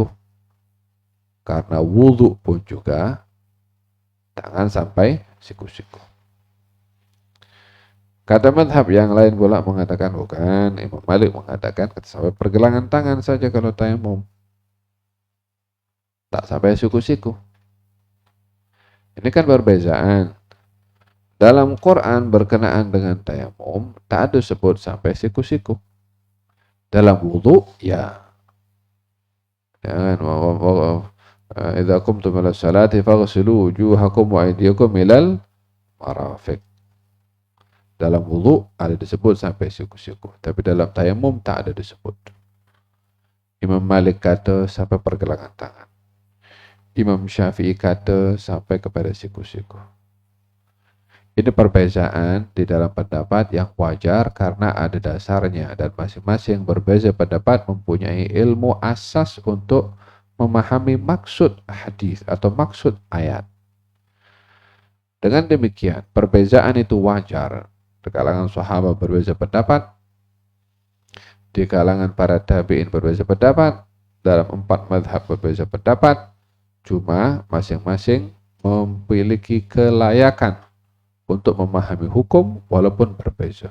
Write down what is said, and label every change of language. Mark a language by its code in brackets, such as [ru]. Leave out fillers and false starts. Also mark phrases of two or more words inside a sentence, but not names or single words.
[ms] Karena wudu pun juga tangan sampai siku-siku. Kata madhab yang lain pula mengatakan bukan. Imam Malik mengatakan sampai pergelangan tangan saja kalau tayamum. Tak sampai siku-siku. Ini kan perbezaan. Dalam Quran berkenaan dengan tayamum tak ada sebut sampai siku-siku. Dalam wudu ya. [ar] إذا قمتم إلى الصلاة فاغسلوا وجوهكم وأيديكم إلى المرافق. [ms] Dalam wudu ada disebut sampai siku-siku, tapi dalam tayamum tak ada disebut. Imam Malik kata sampai pergelangan tangan. Imam Syafi'i kata sampai kepada siku-siku. Ini perbezaan di dalam pendapat yang wajar karena ada dasarnya dan masing-masing berbeza pendapat mempunyai ilmu asas untuk memahami maksud hadis atau maksud ayat. Dengan demikian, perbezaan itu wajar. Di kalangan sahabat berbeza pendapat, di kalangan para tabi'in berbeza pendapat, dalam 4 mazhab berbeza pendapat, cuma masing-masing memiliki kelayakan untuk memahami hukum walaupun berbeza.